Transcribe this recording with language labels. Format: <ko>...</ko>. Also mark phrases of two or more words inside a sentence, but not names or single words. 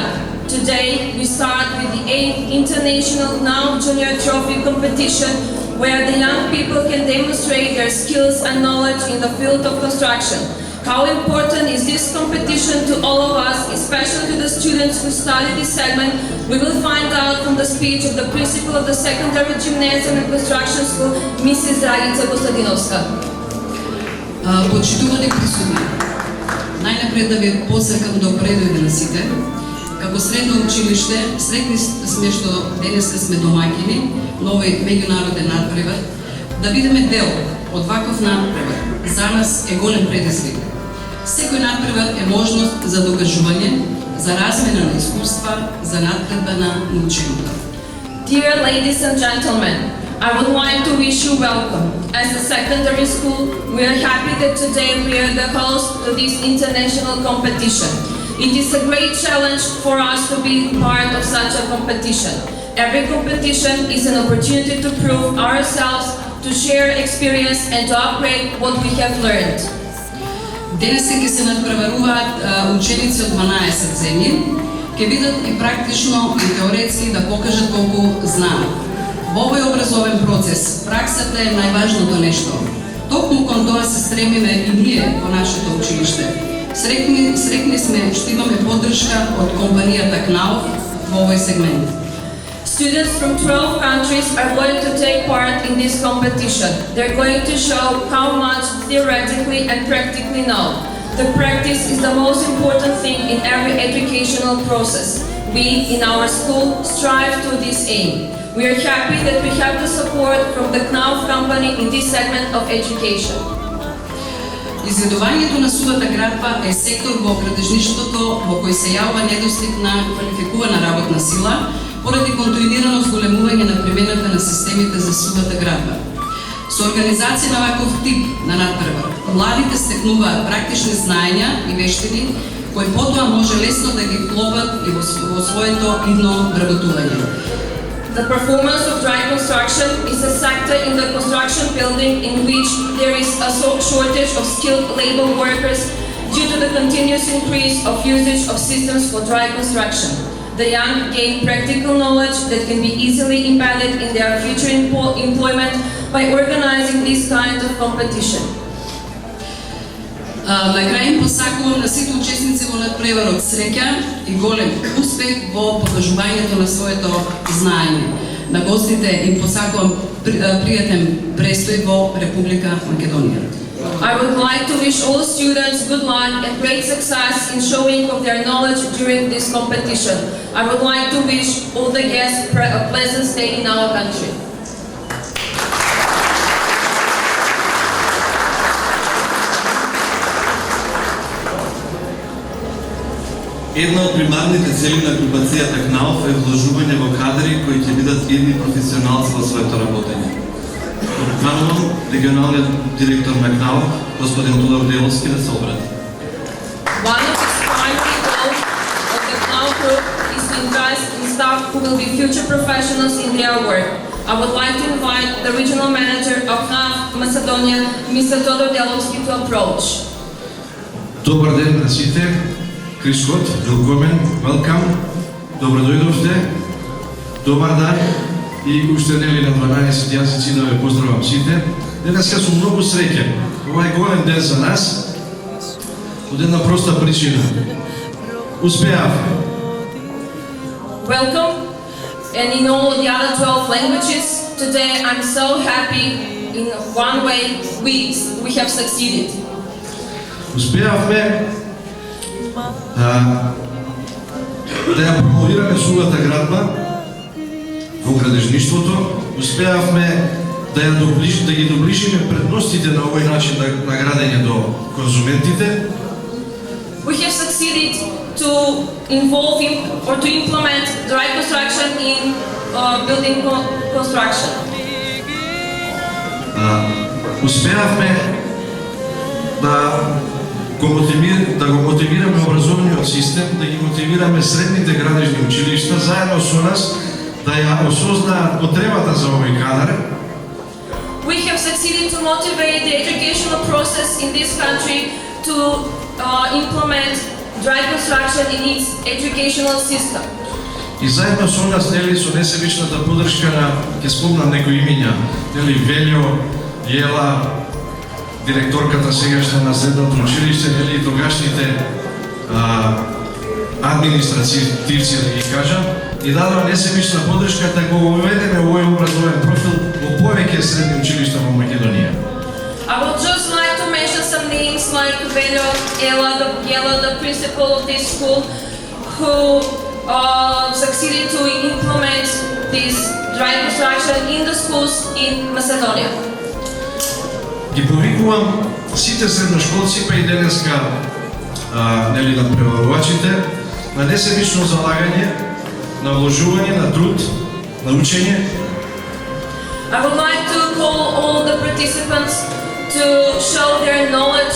<en>Today, we start with the 8th International KNAUF Junior Trophy competition, where the young people can demonstrate their skills and knowledge in the field of construction. How important is this competition to all of us, especially to the students who study this segment, we will find out from the speech of the principal of the Secondary Gymnasium and Construction School, Mrs. Dragica Kostadinovska.</en> <mk>Почитувани присутни, најнапред да ви посакам добре дојде на сите. Како средно училиште, среќни сме што денеска сме домаќини на овој меѓународен надпревар. Да бидеме дел од ваков надпревар за нас е голем предизвик. Секој надпревар е можност за докажување, за размена на искуства, за надградба на наученото.</mk> <en>Dear ladies and gentlemen, I would like to wish you welcome. As a secondary school, we are happy that today we are the host to this international competition. It is a great challenge for us to be part of such a competition. Every competition is an opportunity to prove ourselves, to share experience and to upgrade what we have learned.</en> <mk>Денес ќе се надпреваруваат ученици од 12 земји, ќе видат и практично и теоретски да покажат колку знаат. Во овој образовен процес праксата е најважното нешто. Токму кон тоа се стремиме и ние во нашето училиште. Среќни сме што имаме поддршка од компанијата КНАУФ во овој сегмент.</mk> <en>Students from 12 countries are going to take part in this competition. They're going to show how much theoretically and practically know. The practice is the most important thing in every educational process. We, in our school, strive to this aim. We are happy that we have the support from the KNAUF company in this segment of education.</en> <mk>Изградувањето на сувата градба е сектор во градежништвото во кој се јавува недостиг на квалификувана работна сила поради континуирано зголемување на примената на системите за сувата градба. Со организација на ваков тип на надпревар, младите стекнуваат практични знаења и вештини кои потоа може лесно да ги вклопат и во своето идно вработување.</mk> <en>The performance of dry construction is a sector in the construction building in which there is a shortage of skilled labor workers due to the continuous increase of usage of systems for dry construction. The young gain practical knowledge that can be easily embedded in their future employment by organizing this kind of competition.</en> <mk>На крај им посакувам на сите учесници во надпреварот среќа и голем успех во покажувањето на своето знаење. На гостите им посакувам пријатен престој во Република Македонија.</mk> <en>I would like to wish all students good luck and great success in showing of their knowledge during this competition. I would like to wish all the guests a pleasant stay in our country.</en> <mk>Една од примарните цели на групацијата КНАУФ е вложување во кадри кои ќе бидат идни професионалци во своето работење. Поканувам регионалниот директор на КНАУФ, господин Тодор Деловски, да се обрати.</mk> <en>One of its primary goals of the KNAUF group is to invest in staff who will be future professionals in their work. I would like to invite the regional manager of KNAUF Macedonia, Mr. Todor Delovski, to approach.</en> <mk>Добар ден на сите. Крискот, велкомен, велкам. Добро дојдовте.</mk> <sr>Добар дан.</sr> <mk>И уште нели на 12 јазици да ве поздравам сите. Денеска сум многу среќен. Ова е голем ден за нас. Од една проста причина. Успеавме.</mk> <en>Welcome, and in all the other 12 languages, today I'm so happy in one way we have succeeded.</en> <mk>Успеавме да ја промовираме сувата градба во градежништвото, успеавме да ги доближиме предностите на овој начин на градење до конзументите.</mk> <en>We have succeeded to involve or to implement dry construction in building construction.</en> <mk>Успеавме да го мотивираме образовниот систем, да ги мотивираме средните градежни училишта заедно со нас да ја осознаат потребата за овој кадар.</mk> <en>We have succeeded to motivate the educational process in this country to implement dry construction in its educational system.</en> <mk>И заедно со нас, нели, со несебичната поддршка на, ќе спомнам некои имиња, нели, Велјо, Јела, директорката сегашна на средното училиште, нели, тогашните административци, да ги кажам, и дадува несебична поддршка да го уведеме овој образовен профил во повеќе средни училишта во Македонија.</mk> <en>I would just like to mention some names like Veljo, Jela, the principal of this school, who succeeded to implement this dry construction in the schools in Macedonia.</en> <mk>Ги повикувам сите средношколци, па и денеска нели на преварувачите, на несебично залагање, на вложување, на труд, на учење.</mk> <en>I would like to call all the participants to show their knowledge.</en>